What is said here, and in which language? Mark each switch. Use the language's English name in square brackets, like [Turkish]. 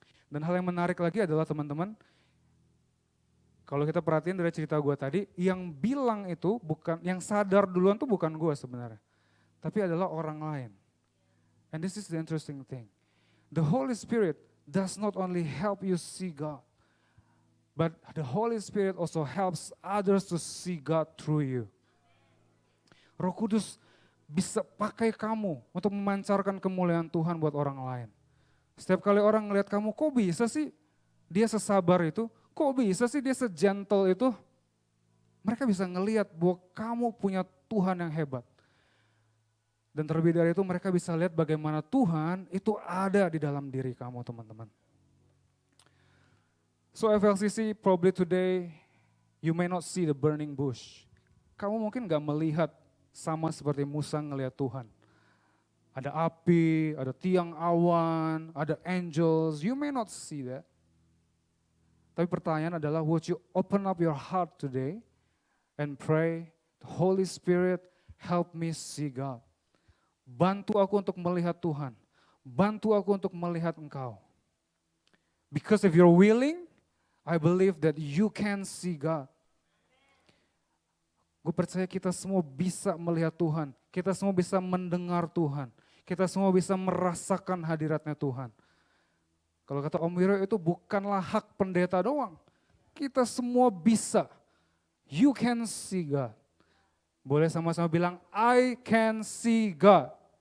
[Indonesian] Dan hal yang menarik lagi adalah teman-teman, kalau kita perhatiin dari cerita gue tadi, yang bilang itu bukan, yang sadar duluan tuh bukan gue sebenarnya. Tapi adalah orang lain. [English] And this is the interesting thing. The Holy Spirit does not only help you see God, but the Holy Spirit also helps others to see God through you. [Indonesian] Roh Kudus bisa pakai kamu untuk memancarkan kemuliaan Tuhan buat orang lain. Setiap kali orang ngelihat kamu, kok bisa sih dia sesabar itu? Kok bisa sih dia segentle itu? Mereka bisa ngelihat bahwa kamu punya Tuhan yang hebat. Dan terlebih dari itu mereka bisa lihat bagaimana Tuhan itu ada di dalam diri kamu teman-teman. [English] So FLCC, probably today you may not see the burning bush. [Indonesian] Kamu mungkin gak melihat sama seperti Musa ngelihat Tuhan. Ada api, ada tiang awan, ada angels, [English] you may not see that. [Indonesian] Tapi pertanyaan adalah, [English] would you open up your heart today and pray, Holy Spirit, help me see God. [Indonesian] Bantu aku untuk melihat Tuhan. Bantu aku untuk melihat Engkau. [English] Because if you're willing, I believe that you can see God. [Indonesian] Gue percaya kita semua bisa melihat Tuhan. Kita semua bisa mendengar Tuhan. Kita semua bisa merasakan hadiratnya Tuhan. Kalau kata Om Wiro itu bukanlah hak pendeta doang. Kita semua bisa. [English] You can see God. [Indonesian] Boleh sama-sama bilang, [English] I can see God.